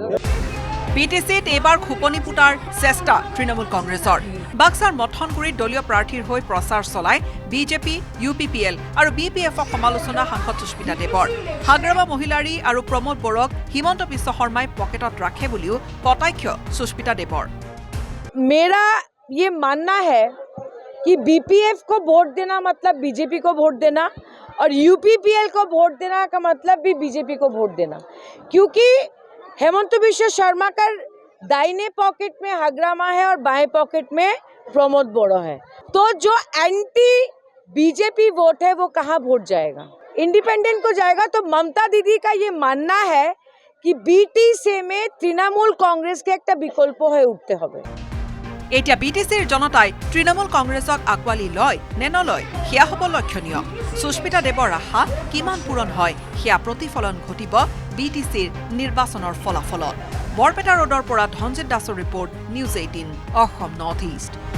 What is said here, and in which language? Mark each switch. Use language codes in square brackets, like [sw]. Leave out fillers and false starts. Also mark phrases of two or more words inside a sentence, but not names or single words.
[as] বিটিসিত এইবাৰ খোপনি পুতাৰ চেষ্টা তৃণমূল কংগ্ৰেছৰ। বাক্সাৰ মথনগুৰিত দলীয় প্ৰাৰ্থীৰ হৈ প্ৰচাৰ চলাই বিজেপি, UPPL আৰু BPFক সমালোচনা সাংসদ সুস্মিতা দেৱৰ। হাগ্ৰামা মহিলাৰী আৰু প্ৰমোদ বড়োক হিমন্ত বিশ্ব শৰ্মাই পকেটত ৰাখে বুলিও কটাক্ষ সুস্মিতা দেৱৰ। [hi] मेरा ये मानना है कि BPF को वोट देना मतलब बीजेपी को वोट देना और UPPL को वोट देना का मतलब भी बीजेपी को वोट देना, क्योंकि हेमंत बिश्व शर्मा का दाहिने पॉकेट में हग्रामा है और बाएं पॉकेट में प्रमोद बोड़ो है। तो जो एंटी बीजेपी वोट है वो कहाँ वोट जाएगा? इंडिपेंडेंट को जाएगा। तो ममता दीदी का ये मानना है कि BTC में तृणमूल कांग्रेस के एक विकल्प है उठते হবে। [as] এতিয়া BTCৰ জনতাই তৃণমূল কংগ্ৰেছক আঁকোৱালি লয় নে নলয় সেয়া হ'ব লক্ষণীয়। সুস্মিতা দেৱৰ আশা কিমান পূৰণ হয় সেয়া প্ৰতিফলন ঘটিব BTCৰ নিৰ্বাচনৰ ফলাফলত। বৰপেটা ৰোডৰ পৰা ধনজিৎ দাসৰ ৰিপৰ্ট, নিউজ 18 অসম নৰ্থ ইষ্ট।